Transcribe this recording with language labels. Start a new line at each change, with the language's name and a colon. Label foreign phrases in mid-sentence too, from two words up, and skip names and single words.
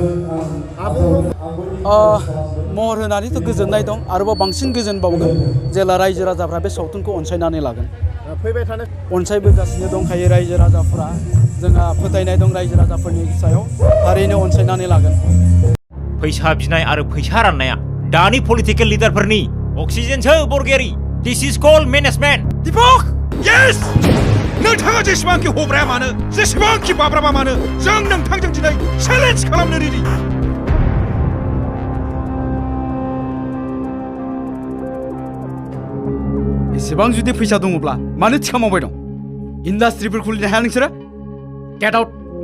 Bodo: महर होनानैथ' गोजोननाय दं आरोबाव बांसिन गोजोनबावगोन जेला रायजो राजाफ्रा बे सावथुनखौ अनसायनानै लागोन फैबाय थानो अनसायबोगासिनो दंखायो रायजो राजाफ्रा जोंहा फोथायनाय दं रायजो राजाफोरनि सायाव थारैनो अनसायनानै लागोन फैसा बिनाय आरो फैसा राननाया दानि
English: political leader
Bodo: अक्सिजेनसो बरगयारि
English: this is called management
Bodo: दीपक यस नोंथाङा जेसेबांखि हब्राया मानो जेसेबांखि बाब्राबा मानो जों नोंथांजों दिनै चेलेन्ज खालामनो रेडि एसेबां जुदि फैसा दङब्ला मानो थिखा मावबाय दं इन्डास्ट्रिफोर खुलिनो हाया नोंसोरो
English: get out